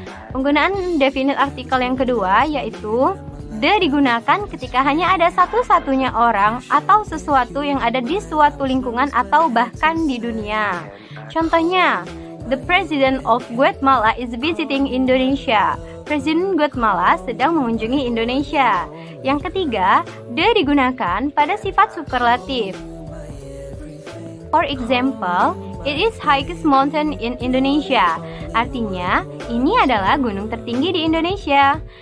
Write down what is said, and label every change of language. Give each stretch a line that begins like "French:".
Indonesian: Penggunaan definite article yang kedua yaitu the digunakan ketika hanya ada satu-satunya orang atau sesuatu yang ada di suatu lingkungan atau bahkan di dunia.
English: Contohnya, the president of Guatemala is visiting Indonesia.
Indonesian: Presiden Guatemala sedang mengunjungi Indonesia. Yang ketiga, the digunakan pada sifat superlatif.
English: For example, it is highest mountain in Indonesia.
Indonesian: Artinya, ini adalah gunung tertinggi di Indonesia.